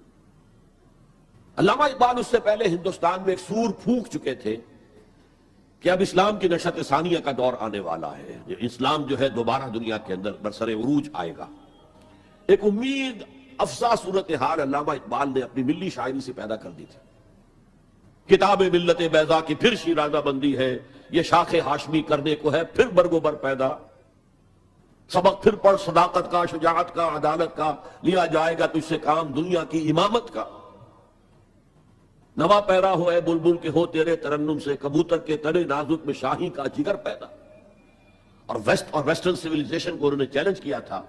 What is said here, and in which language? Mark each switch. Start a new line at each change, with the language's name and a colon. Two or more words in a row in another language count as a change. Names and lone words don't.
Urdu: علامہ اقبال اس سے پہلے ہندوستان میں ایک سور پھونک چکے تھے کہ اب اسلام کی نشأت ثانیہ کا دور آنے والا ہے، اسلام جو ہے دوبارہ دنیا کے اندر برسر عروج آئے گا. ایک امید افزا صورتحال علامہ اقبال نے اپنی ملی شاعری سے پیدا کر دی تھی. کتاب ملت بیضا کی پھر شیرازہ بندی ہے، یہ شاخ ہاشمی کرنے کو ہے پھر برگ و بر پیدا. سبق پھر پڑھ صداقت کا، شجاعت کا، عدالت کا، لیا جائے گا تجھ سے کام دنیا کی امامت کا. نوا پیرا ہو اے بلبل کے ہو تیرے ترنم سے، کبوتر کے تنے نازک میں شاہی کا جگر پیدا. اور
English: Western civilization
Urdu: کو انہوں نے چیلنج کیا تھا.